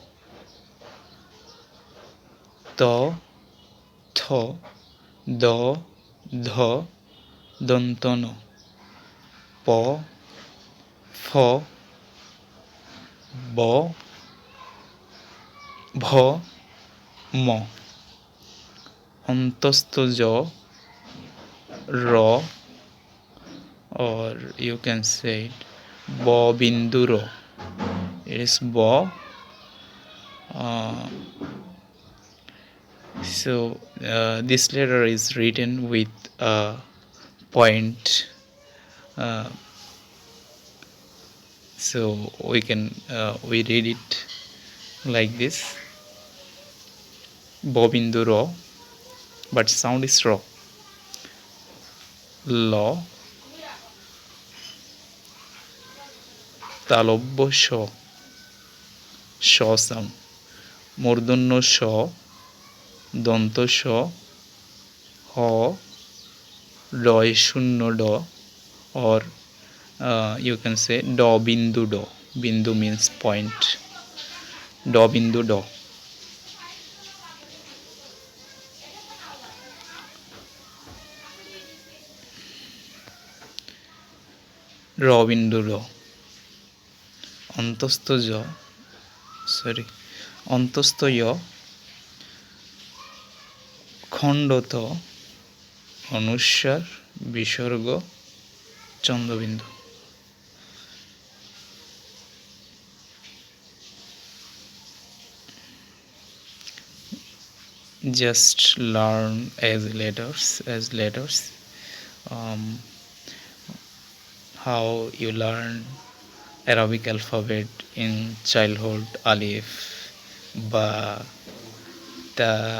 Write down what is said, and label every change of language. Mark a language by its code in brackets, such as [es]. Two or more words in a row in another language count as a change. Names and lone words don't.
[bn] ত, থ, দ, ধ, দন্ত ন, প, ফ, ব, ভ, ম, অন্তস্থ জ, [en] র, or you can say it [bn] ব বিন্দু র. [en] It is ব. This letter is written with a point, so we read it like this, [bn] ব বিন্দু র, [en] but sound is র. [bn] ল, তালব্য শ, শ sound, মূর্ধন্য শ, দন্ত স, হ, রয় শূন্য ড, [en] or you can say [bn] ড বিন্দু ড. [en] বিন্দু means point. [bn] ড বিন্দু ড. র বিন্দু র. অন্তস্থ জ, অন্তস্থ য়, খণ্ডত, অনুস্বার, বিসর্গ, চন্দ্রবিন্দু. [en] Just learn as letters. How you learn Arabic alphabet in childhood: [ar] ألف با تا.